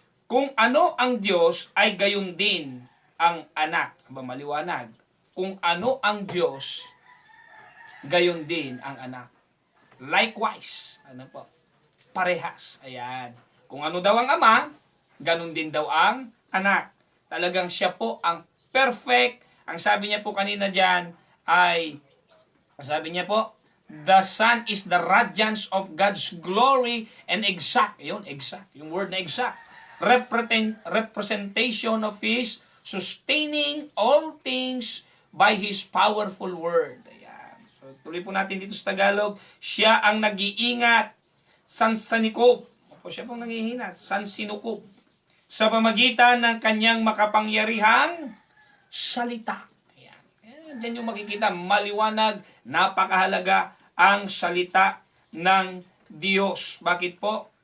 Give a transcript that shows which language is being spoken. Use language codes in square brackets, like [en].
[tl] Kung ano ang Diyos ay gayon din ang anak. Maliwanag. Kung ano ang Diyos, gayon din ang anak. Likewise. Ano po? Parehas. Ayan. Kung ano daw ang ama, ganon din daw ang anak. Talagang siya po ang perfect Ang sabi niya po [en] kanina dyan ay, sabi niya po, the sun is the radiance of God's glory and exact, [tl] yun, [en] exact, [tl] yung word na [en] exact, representation of His sustaining all things by His powerful word. [tl] Ayan. So, tuloy po natin dito sa Tagalog, siya ang nag-iingat, sansanikob, siya pong nag-iingat, sansinukob, sa pamagitan ng kanyang makapangyarihang salita. Ayan. Yan yung makikita, maliwanag, napakahalaga ang salita ng Diyos. Bakit po?